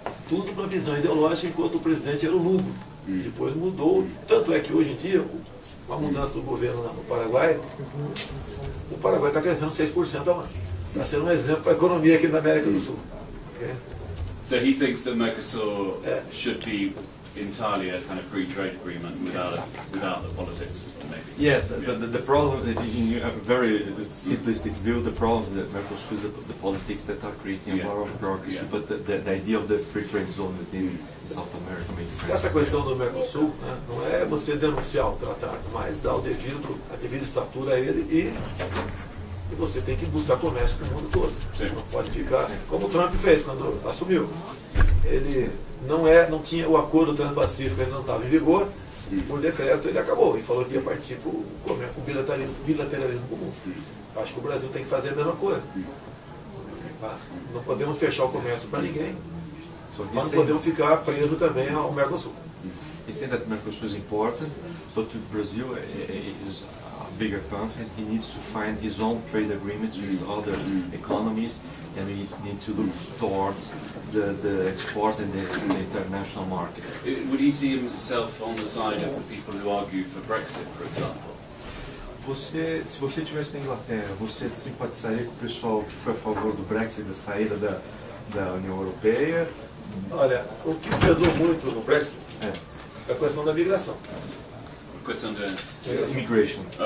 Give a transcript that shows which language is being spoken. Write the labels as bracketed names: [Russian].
[Portuguese] Tudo para visão ideológica, enquanto o presidente era o Lugo. Depois mudou, tanto é que hoje em dia, com a mudança do governo lá no Paraguai, o Paraguai está crescendo 6% ao ano. Está sendo um exemplo para a economia aqui na América do Sul. [English] Okay? So he thinks that Mercosur should be entirely a kind of free trade agreement without the politics, maybe. Yes, the problem, in a very simplistic view, the problem is that Mercosur is the politics that are creating a lot of bureaucracy, but the idea of the free trade zone within South America makes sense. [Portuguese] Essa questão do Mercosul, né, não é você denunciar o tratado, mas dar a devida estatura a ele e você tem que buscar comércio com o mundo todo. Você não pode ficar, como o Trump fez quando assumiu. Ele não tinha o acordo transpacífico, ele não estava em vigor, por decreto ele acabou e falou que ia partir para o bilateralismo comum. Acho que o Brasil tem que fazer a mesma coisa. Não podemos fechar o comércio para ninguém, mas não podemos ficar presos também ao Mercosul. [English] He said that Mercosur is important, but Brazil is a bigger country. He needs to find his own trade agreements with other economies, and we need to look towards the exports and the international market. Would he see himself on the side of the people who argue for Brexit, for example? [Portuguese] Se você estivesse na Inglaterra, você simpatizaria com o pessoal que foi a favor do Brexit, da saída da União Europeia? Olha, o que pesou muito no Brexit é a questão da migração. A questão da [English] immigration.